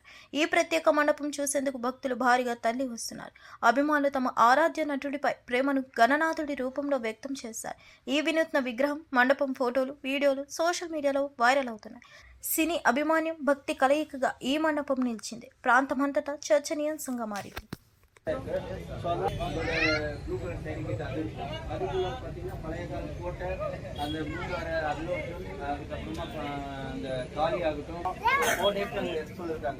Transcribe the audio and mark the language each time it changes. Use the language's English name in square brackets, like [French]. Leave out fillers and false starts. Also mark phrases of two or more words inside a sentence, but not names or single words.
[Telugu] ఈ ప్రత్యేక మండపం చూసేందుకు భక్తులు భారీగా తరలి వస్తున్నారు. అభిమానులు తమ ఆరాధ్య నటుడిపై ప్రేమను గణనాథుడి రూపంలో వ్యక్తం చేశారు. ఈ వినూత్న విగ్రహం, మండపం ఫోటోలు, వీడియోలు [English] social media-lo viral [Telugu] అవుతున్నాయి. సినీ అభిమాన్యం, భక్తి కలయికగా ఈ మండపం నిలిచింది. ప్రాంతమంతటా చర్చనీయాంశంగా మారింది. [Tamil] அதுக்குள்ள பார்த்தீங்கன்னா பழைய கால கோட்டை, அந்த மூணாறு அதுவும் அதுக்கப்புறமா அந்த காளி ஆகட்டும் 4 டேஸ் அங்கே ரெஸ்ட் பண்ணிருக்காங்க.